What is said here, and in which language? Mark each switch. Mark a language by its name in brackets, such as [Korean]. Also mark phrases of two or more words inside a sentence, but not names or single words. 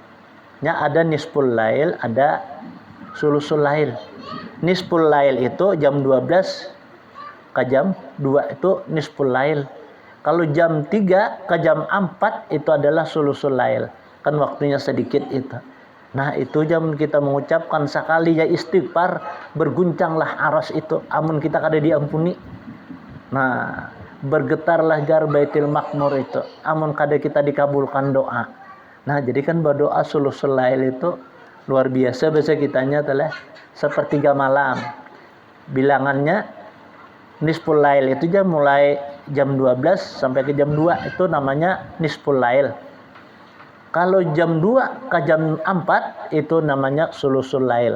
[Arabic] Ada نصف الليل, ada ثلث الليل. نصف الليل [Indonesian] itu jam 12 ke jam 2 itu [Arabic] نصف الليل. [Indonesian] Kalau jam 3 ke jam 4 itu adalah [Arabic] ثلث الليل. [Indonesian] Kan waktunya sedikit itu. [Banjar] Nah itu jam kita mengucapkan sekali ya istighfar, berguncanglah aras itu, amun kita kada diampuni. Nah bergetarlah jar [Arabic] البيت المعمور [Banjar] itu, amun kada kita dikabulkan doa. [Indonesian] Nah jadi kan berdoa [Arabic] ثلث الليل [Indonesian] itu luar biasa bahasa kitanya telah sepertiga malam. Bilangannya [Arabic] نصف الليل [Indonesian] itu mulai jam 12 sampai ke jam 2 itu namanya [Arabic] نصف الليل. [Indonesian] Kalau jam 2 ke jam 4 itu namanya [Arabic] ثلث الليل.